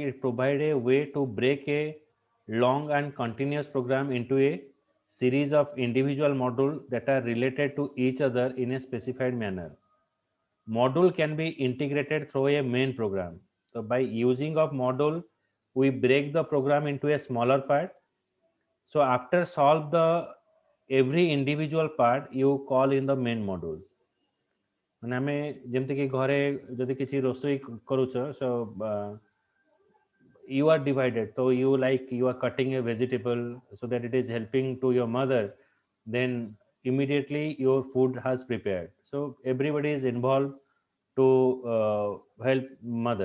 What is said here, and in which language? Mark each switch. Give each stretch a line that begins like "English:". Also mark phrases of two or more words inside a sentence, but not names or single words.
English: It provides a way to break a long and continuous program into a series of individual modules that are related to each other in a specified manner. Module can be integrated through a main program. So by using of module, we break the program into a smaller part. So after solve the every individual part, you call in the main modules.
Odia: ମାନେ ଆମେ ଯେମିତିକି ଘରେ ଯଦି କିଛି ରୋଷେଇ କରୁଛ,
English: so you are divided, so you like you are cutting a vegetable so that it is helping to your mother, then immediately your food has prepared, so everybody is involved to help mother.